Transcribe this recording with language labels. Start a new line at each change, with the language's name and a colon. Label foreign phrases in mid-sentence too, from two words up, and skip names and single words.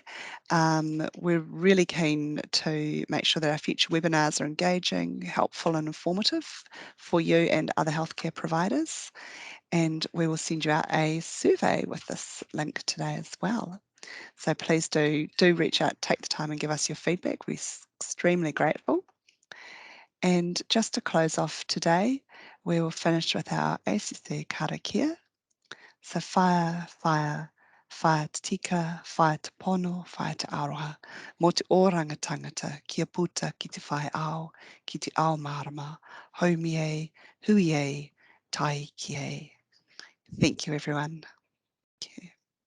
English: We're really keen to make sure that our future webinars are engaging, helpful and informative for you and other healthcare providers. And we will send you out a survey with this link today as well. So please do reach out, take the time and give us your feedback. We're extremely grateful. And just to close off today, we will finish with our ACC karakia.
Māori: So whaia te tika, whaia te pono, whaia te aroha. Mō te oranga tangata, kia puta ki te whae ao, ki te ao marama, haumi e, hui e, tai ki e.
English: Thank you, everyone. Thank you.